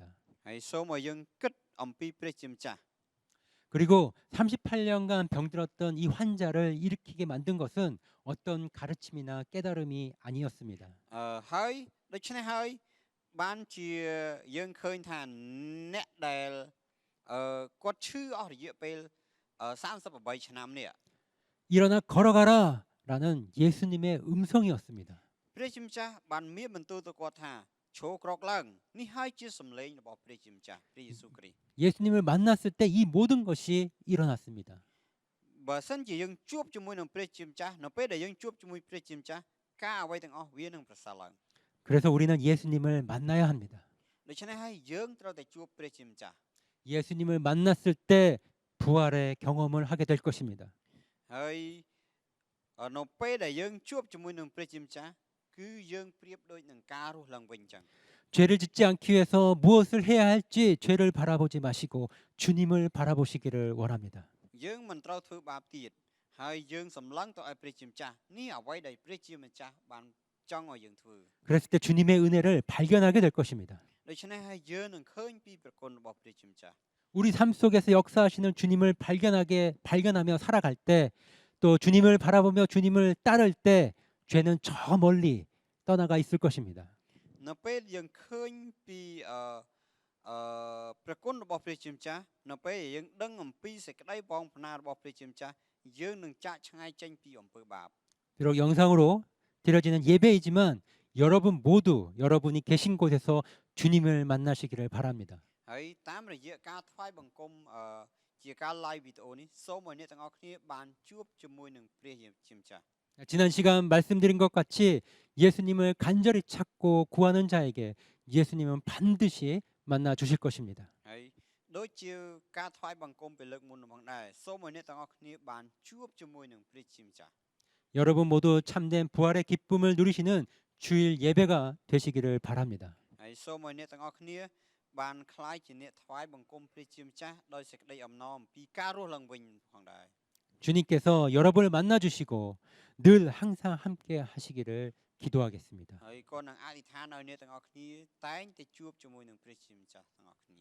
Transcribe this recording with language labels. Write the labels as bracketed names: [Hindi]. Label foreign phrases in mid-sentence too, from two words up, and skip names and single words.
[Khmer] ហើយសូមឲ្យយើងគិតអំពីព្រះជាម្ចាស់ [Korean] 그리고 38년간 병들었던 이 환자를 일으키게 만든 것은 어떤 가르침이나 깨달음이 아니었습니다. [Khmer] ហើយដូច្នេះហើយបានជាយើងឃើញថាអ្នកដែលគាត់ឈឺអស់រយៈពេល38ឆ្នាំនេះ [Korean] 일어나 걸어가라 라는 예수님의 음성이었습니다. [Khmer] ព្រះជាម្ចាស់បានមានបន្ទូលទៅគាត់ថាឈរក្រោកឡើងនេះហើយជាសំឡេងរបស់ព្រះជាម្ចាស់ព្រះយេស៊ូវគ្រីស្ទ [Korean] 예수님을 만났을 때 이 모든 것이 일어났습니다. [Khmer] បើសិនជាយើងជួបជាមួយនឹងព្រះជាម្ចាស់នៅពេលដែលយើងជួបជាមួយព្រះជាម្ចាស់ការអ្វីទាំងអស់វានឹងប្រសើរឡើង [Korean] 그래서 우리는 예수님을 만나야 합니다. [Khmer] ដូច្នេះហើយយើងត្រូវតែជួបព្រះជាម្ចាស់ [Korean] 예수님을 만났을 때 부활의 경험을 하게 될 것입니다. [Khmer] ហើយនៅពេលដែលយើងជួបជាមួយនឹងព្រះជាម្ចាស់គឺយើងប្រៀបដូចនឹងការរស់ឡើងវិញអញ្ចឹង [Korean] 죄를 짓지 않기 위해서 무엇을 해야 할지 죄를 바라보지 마시고 주님을 바라보시기를 원합니다. [Khmer] យើងមិនត្រូវធ្វើបាបទៀតហើយយើងសម្លឹងទៅឲ្យព្រះជាម្ចាស់នេះអ្វីដែលព្រះជាម្ចាស់បានចង់ឲ្យយើងធ្វើ [Korean] 그랬을 때 주님의 은혜를 발견하게 될 것입니다. [Khmer] ដូច្នេះហើយយើងនឹងឃើញពីព្រះគុណរបស់ព្រះជាម្ចាស់ [Korean] 우리 삶 속에서 역사하시는 주님을 발견하며 살아갈 때 또 주님을 바라보며 주님을 따를 때 죄는 저 멀리 떠나가 있을 것입니다. [Khmer] នៅពេលយើងឃើញពីព្រះគុណរបស់ព្រះជាម្ចាស់នៅពេលយើងដឹងអំពីសេចក្តីបងប្អូនរបស់ព្រះជាម្ចាស់យើងនឹងចាកឆ្ងាយចេញពីអំពើបាប [Korean] 비록 영상으로 드려지는 예배이지만 여러분 모두 여러분이 계신 곳에서 주님을 만나시기를 바랍니다. [Khmer] ហើយតាមរយៈការថ្វាយបង្គំជាការ live វីដេអូនេះសូមឲ្យអ្នកទាំងអស់គ្នាបានជួបជាមួយនឹងព្រះជាម្ចាស់ [Korean] 지난 시간 말씀드린 것 같이 예수님을 간절히 찾고 구하는 자에게 예수님은 반드시 만나 주실 것입니다. [Khmer] ហើយដូចជាការថ្វាយបង្គំពេលលើកមុនផងដែរសូមឲ្យអ្នកទាំងអស់គ្នាបានជួបជាមួយនឹងព្រះជាម្ចាស់ [Korean] 여러분 모두 참된 부활의 기쁨을 누리시는 주일 예배가 되시기를 바랍니다. [Khmer] ហើយសូមឲ្យអ្នកទាំងអស់គ្នាបានខ្លាយជាអ្នកថ្វាយបង្គំព្រះជាម្ចាស់ដោយសេចក្តីអំណរអំពីការរស់ឡើងវិញផងដែរ [Korean] 주님께서 여러분을 만나 주시고 늘 항상 함께 하시기를 기도하겠습니다. [Khmer] ហើយក៏នឹងអធិដ្ឋានឲ្យអ្នកទាំងអស់គ្នាតែងតែជួបជាមួយនឹងព្រះជាម្ចាស់ទាំងអស់គ្នា